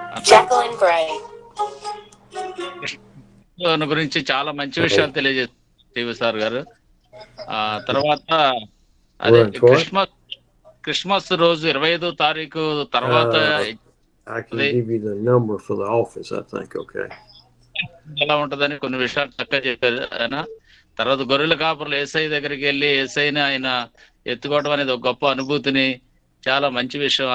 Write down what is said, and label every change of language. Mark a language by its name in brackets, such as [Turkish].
[Telugu] Jacqueline Bray గురించి చాలా మంచి విషయాలు తెలియజేస్తారు సార్ గారు. తర్వాత అదే క్రిస్మస్ రోజు 25వ తారీఖు తర్వాత [English] I can give you the number for the office, I think. Okay. [Telugu] ఎలా ఉంటదని కొన్ని విషయాలు చక్కగా చెప్పారు ఆయన. తర్వాత గొర్రెల కాపురులు యేసై దగ్గరికి వెళ్ళి యేసైని ఆయన ఎత్తుకోవడం అనేది ఒక గొప్ప అనుభూతిని, చాలా మంచి విషయం.